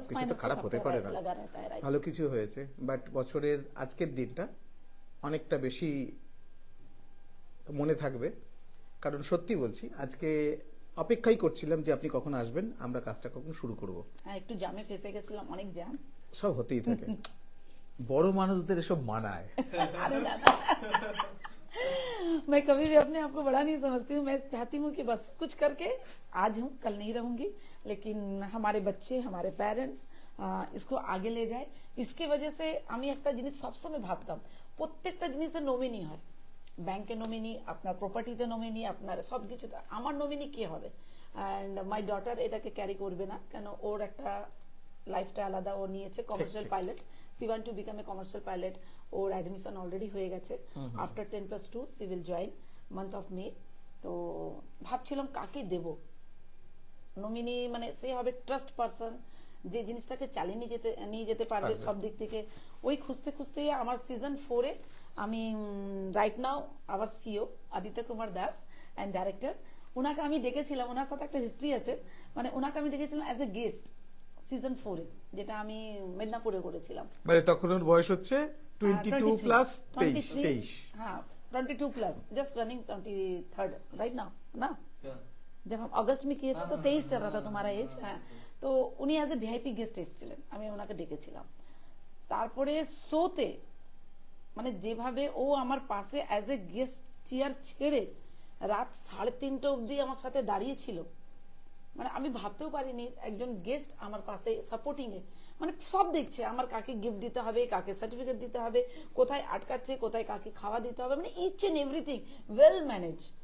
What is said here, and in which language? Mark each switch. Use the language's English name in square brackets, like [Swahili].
[Bangla] সবকিছু তো খারাপ হতে পারে না, ভালো কিছু হয়েছে। বাট বছরের আজকের দিনটা অনেকটা বেশি মনে থাকবে, কারণ সত্যি বলছি আজকে অপেক্ষাই করছিলাম যে আপনি কখন আসবেন, আমরা কাজটা কখন শুরু করব। হ্যাঁ, একটু জামে ফেসে গেছিলাম, অনেক জ্যাম। সব হতেই থাকে, বড় মানুষদের এসব মানায়। [Hindi] अरे दादा, मैं कभी भी अपने आप को बड़ा नहीं समझती हूँ। मैं चाहती हूँ कि बस कुछ करके आज हूँ, कल नहीं रहूंगी, लेकिन हमारे बच्चे, हमारे पेरेंट्स इसको आगे ले जाए। इसकी वजह से [Bangla] আমি একটা জিনিস সবসময় ভাবতাম, প্রত্যেকটা জিনিসের নমিনি হয়, ব্যাংকে নমিনি, আপনার প্রপার্টিতে নমিনি, আপনার সব কিছুতে। আমার নমিনি কে হবে? অ্যান্ড মাই ডটার এটাকে ক্যারি করবে না, কেন ওর একটা লাইফটা আলাদা, ও নিয়েছে commercial pilot. C want to become a commercial pilot. Or admission already হয়ে গেছে। After 10+2 C will join month of May. তো ভাবছিলাম কাকে দেব নমিনি, মানে সে হবে ট্রাস্ট পারসন, যে জিনিসটাকে চালিয়ে নিয়ে যেতে পারবে সব দিক থেকে। ওই খুঁজতে খুঁজতে আমার সিজন 4-এ আমি রাইট নাও আবার CO Aditya Kumar Das and director, ওনাকে আমি ডেকেছিলাম। ওনার সাথে একটা হিস্ট্রি আছে, মানে ওনাকে আমি ডেকেছিলাম অ্যাজ এ গেস্ট সিজন 4-এ, যেটা আমি মেদিনীপুরে করেছিলাম। মানে তখন ওর বয়স হচ্ছে 22 প্লাস 23। [Hindi] हाँ [English] 22 plus, just running 23rd right now ना। [Hindi] जब हम अगस्त में किए थे तो 23 चल रहा था तुम्हारा एज। [Bangla] হ্যাঁ, তো উনি অ্যাজ এ ভিআইপি গেস্ট এসেছিলেন, আমি ওনাকে ডেকেছিলাম। তারপরে শোতে মানে যেভাবে ও আমার পাশে অ্যাজ এ গেস্ট চেয়ার ছেড়ে রাত 3:30 অবধি আমার সাথে দাঁড়িয়েছিল, মানে আমি ভাবতেও পারিনি একজন গেস্ট আমার পাশে সাপোর্টিং এ, মানে সব দেখছে আমার কাকে গিফট দিতে হবে, কাকে সার্টিফিকেট দিতে হবে, কোথায় আটকাচ্ছে, কোথায় কাকে খাওয়া দিতে হবে, মানে each and everything well manage.